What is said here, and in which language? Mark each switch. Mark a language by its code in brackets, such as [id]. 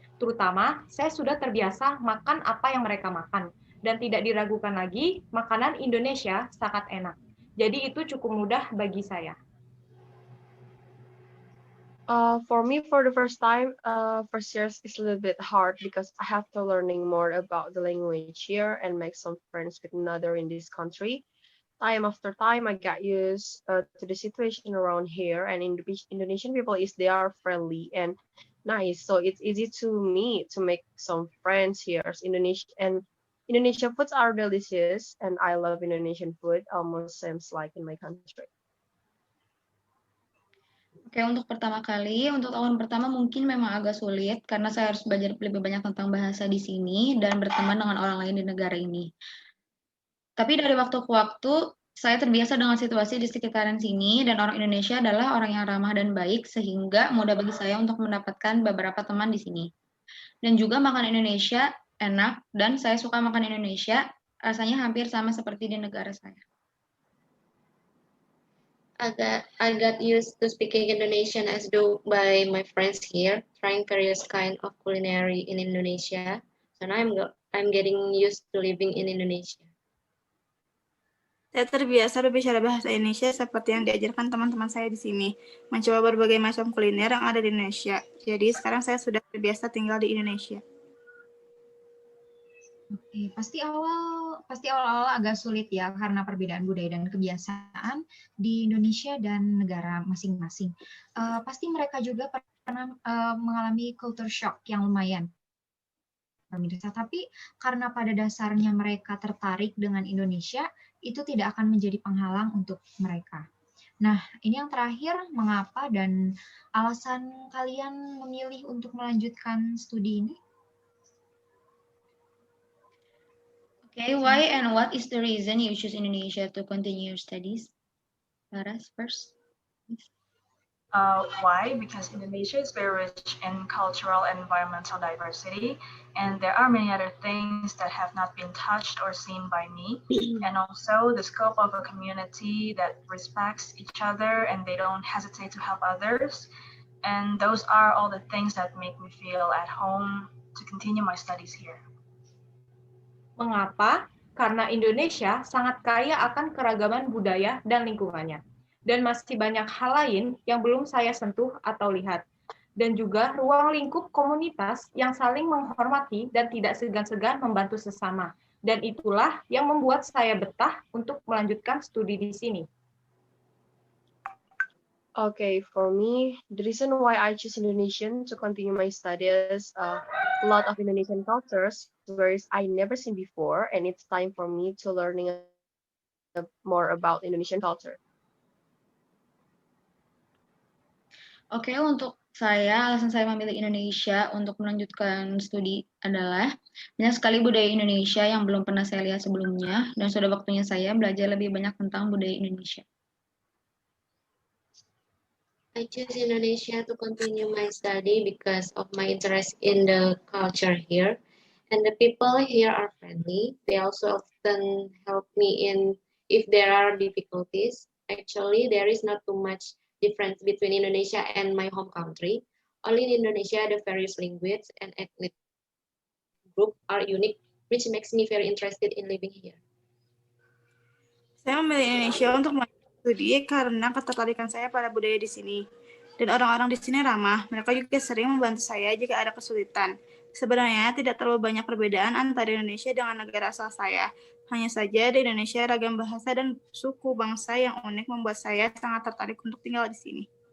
[id] Terutama, saya sudah terbiasa makan apa yang mereka makan, dan tidak diragukan lagi, makanan Indonesia sangat enak. Jadi itu cukup mudah bagi saya. [en] For me, for the first time, first years is a little bit hard because I have to learning more about the language here and make some friends with another in this country. Time after time, I got used to the situation around here, and Indonesian people they are friendly and nice, so it's easy to me to make some friends here. Indonesian foods are delicious, and I love Indonesian food almost seems like in my country. [id] Oke, untuk pertama kali, untuk tahun pertama mungkin memang agak sulit karena saya harus belajar lebih banyak tentang bahasa di sini dan berteman dengan orang lain di negara ini. Tapi dari waktu ke waktu, saya terbiasa dengan situasi di sekitaran sini, dan orang Indonesia adalah orang yang ramah dan baik, sehingga mudah bagi saya untuk mendapatkan beberapa teman di sini. Dan juga makan Indonesia enak, dan saya suka makan Indonesia, rasanya hampir sama seperti di negara saya. [en] I got used to speaking Indonesian as though by my friends here, trying various kind of culinary in Indonesia, and I'm getting used to living in Indonesia. [id] Saya terbiasa berbicara bahasa Indonesia seperti yang diajarkan teman-teman saya di sini, mencoba berbagai macam kuliner yang ada di Indonesia. Jadi sekarang saya sudah terbiasa tinggal di Indonesia. Oke, pasti awal-awal agak sulit ya karena perbedaan budaya dan kebiasaan di Indonesia dan negara masing-masing. Pasti mereka juga pernah mengalami culture shock yang lumayan. Pemirsa, tapi karena pada dasarnya mereka tertarik dengan Indonesia, itu tidak akan menjadi penghalang untuk mereka. Nah, ini yang terakhir, mengapa dan alasan kalian memilih untuk melanjutkan studi ini? [en] Okay, why and what is the reason you choose Indonesia to continue your studies? Laras first. Why? Because Indonesia is very rich in cultural and environmental diversity, and there are many other things that have not been touched or seen by me. And also the scope of a community that respects each other and they don't hesitate to help others. And those are all the things that make me feel at home to continue my studies here. [id] Mengapa? Karena Indonesia sangat kaya akan keragaman budaya dan lingkungannya. Dan masih banyak hal lain yang belum saya sentuh atau lihat. Dan juga ruang lingkup komunitas yang saling menghormati dan tidak segan-segan membantu sesama. Dan itulah yang membuat saya betah untuk melanjutkan studi di sini. [en] Okay, for me, the reason why I choose Indonesian to continue my studies, a lot of Indonesian cultures, whereas I never seen before, and it's time for me to learning more about Indonesian culture. [id] Oke, untuk saya, alasan saya memilih Indonesia untuk melanjutkan studi adalah banyak sekali budaya Indonesia yang belum pernah saya lihat sebelumnya, dan sudah waktunya saya belajar lebih banyak tentang budaya Indonesia. [en] I choose Indonesia to continue my study because of my interest in the culture here. And the people here are friendly. They also often help me in if there are difficulties. Actually, there is not too much difference between Indonesia and my home country. Only in Indonesia, the various languages and ethnic group are unique, which makes me very interested in living here. [id] Saya memilih Indonesia untuk melanjutkan studi karena ketertarikan saya pada budaya di sini. Dan orang-orang di sini ramah. Mereka juga sering membantu saya jika ada kesulitan. Sebenarnya tidak terlalu banyak perbedaan antara Indonesia dengan negara asal saya. Hanya saja di Indonesia ragam bahasa dan suku bangsa yang unik membuat saya sangat tertarik untuk tinggal di sini.